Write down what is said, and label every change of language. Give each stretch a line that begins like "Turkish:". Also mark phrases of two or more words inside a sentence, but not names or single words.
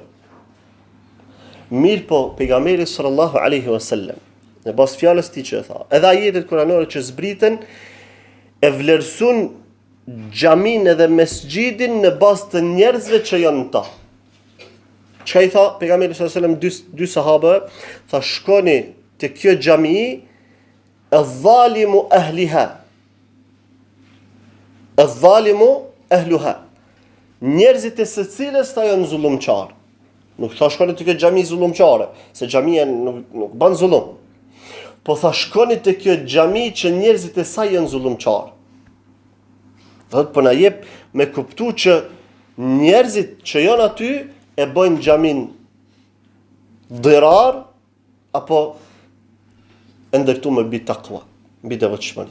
Albanian: Mirë po, pejgamberi
Arabic: صلى الله عليه وسلم,
Albanian: në bas fjalës tij që e tha, edhe ajetet kuranore që zbriten, e vlerësun xhamin edhe mesgjidin në bazë të njerëzve që janë ta. Çka i tha pejgamberi
Arabic: صلى الله عليه وسلم
Albanian: dy sahabe, tha shkoni te kjo xhami
Arabic: الظالم أهلها. الظالم أهلها.
Albanian: Njerëzit e secilës ta janë zullumçar. Nuk tha shkoni te kjo xhami zullumçare, se xhamia nuk bën zullum. Po tha shkoni te kjo xhami që njerëzit e saj janë zullumçar. Thot po na jep me kuptu që njerëzit që janë aty e bëjnë xhamin dirar apo e ndërtu me mbi takwa, mbi devotshmëri.